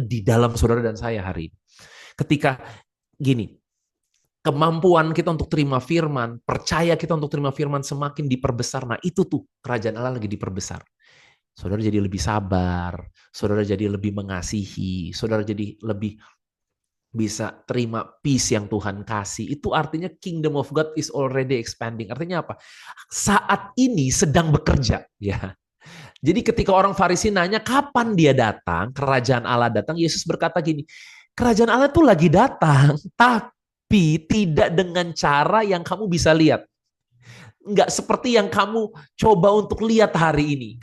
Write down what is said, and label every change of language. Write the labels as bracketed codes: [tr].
[id] Di dalam saudara dan saya hari ini. Ketika gini, kemampuan kita untuk terima firman, percaya kita untuk terima firman semakin diperbesar. Nah itu tuh kerajaan Allah lagi diperbesar. Saudara jadi lebih sabar, saudara jadi lebih mengasihi, saudara jadi lebih bisa terima peace yang Tuhan kasih. Itu artinya [en] kingdom of God is already expanding. [id] Artinya apa? Saat ini sedang bekerja. Ya. Jadi ketika orang Farisi nanya kapan dia datang, kerajaan Allah datang, Yesus berkata gini, kerajaan Allah itu lagi datang, tapi tidak dengan cara yang kamu bisa lihat. Enggak seperti yang kamu coba untuk lihat hari ini.